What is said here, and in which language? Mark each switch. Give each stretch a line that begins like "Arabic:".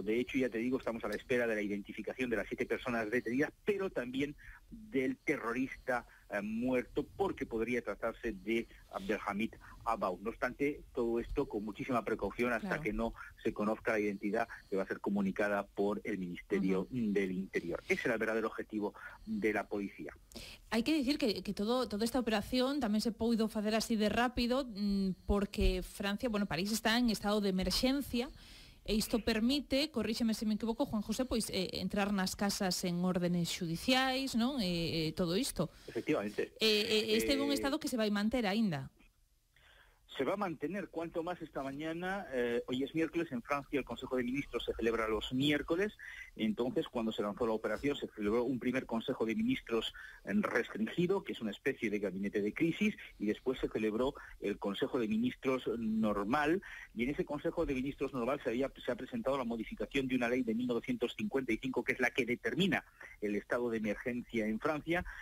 Spanish: De hecho, ya te digo, estamos a la espera de la identificación de las 7 personas detenidas, pero también del terrorista muerto, porque podría tratarse de Abdelhamid Abaoud. No obstante, todo esto con muchísima precaución hasta que no se conozca la identidad, que va a ser comunicada por el Ministerio del Interior. Ese era el verdadero objetivo de la policía.
Galician: Hai que dicir que toda esta operación tamén se pudo facer así de rápido porque Francia, París está en estado de emerxencia, e isto permite, corríxeme se me equivoco, Juan José, pois entrar nas casas en órdenes xudiciais, non? Todo isto. Efectivamente. Este é un estado que se vai manter aínda.
Spanish: Se va a mantener, cuanto más esta mañana. Hoy es miércoles, en Francia el Consejo de Ministros se celebra los miércoles. Entonces, cuando se lanzó la operación, se celebró un primer Consejo de Ministros restringido, que es una especie de gabinete de crisis, y después se celebró el Consejo de Ministros normal, y en ese Consejo de Ministros normal se ha presentado la modificación de una ley de 1955, que es la que determina el estado de emergencia en Francia.